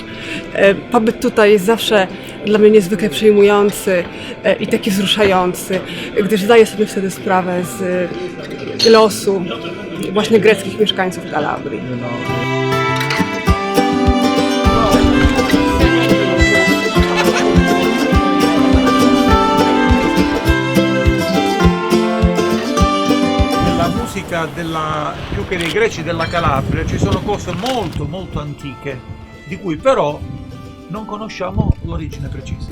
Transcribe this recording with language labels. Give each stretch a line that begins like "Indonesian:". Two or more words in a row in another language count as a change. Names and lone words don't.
Polish: Pobyt tutaj jest zawsze dla mnie niezwykle przejmujący i taki wzruszający, gdyż zdaję sobie wtedy sprawę z losu właśnie greckich mieszkańców Kalabrii.
Italian: Più che dei greci della Calabria ci sono cose molto antiche di cui però non conosciamo l'origine precisa.